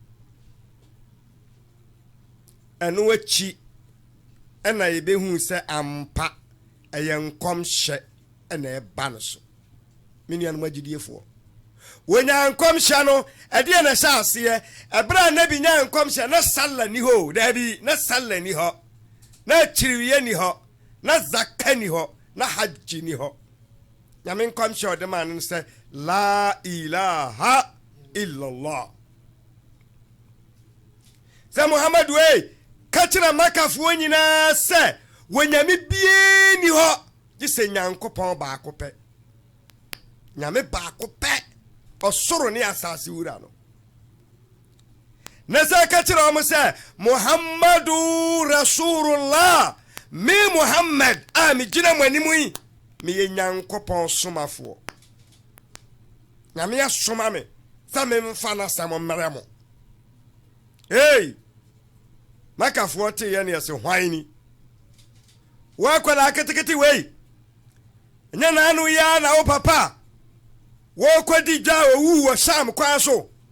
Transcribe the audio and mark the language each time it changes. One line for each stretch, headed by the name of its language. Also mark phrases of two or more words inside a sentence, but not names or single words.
Akan: ɛno akyi ɛna yɛbɛhu sɛ ampa ɛyɛ nkɔmhyɛ ɛna ɛba no so menuanom agyidiefoɔ wonya nkɔmhyɛ no ɛdeɛ na hyɛ aseɛ ɛberɛ a nabi nya nkɔmhyɛ na sala ni hɔ daabi na sala ni hɔ na akyiriwiɛ ni hɔ na zaka ni hɔ na hajji ni hɔ nyame nkɔmhyɛ ɔde ma no sɛ
Arabic: لا إله إلا الله
Akan: sɛ Muhammadu ka kyerɛ makafoɔ nyinaa sɛ wɔnyame bie ni hɔ gye sɛ Nyankopɔn baako pɛ nyame baako pɛ ɔsoro ne asase wura no na sɛ ka kyerɛ ɔmo sɛ
Arabic: محمد رسول الله
Akan: me Muhammad a megyina mo anim yi meyɛ Nyankopɔn somafoɔ nyame asoma me sɛ memfa no asɛm mmerɛ mo makafoɔ teyɛ ne ɛsɛ hwan ni wɔakɔda aketekete wei ɛnyɛ naano yia na wo papa wɔkɔdi dwa owu wɔ Sham kwan so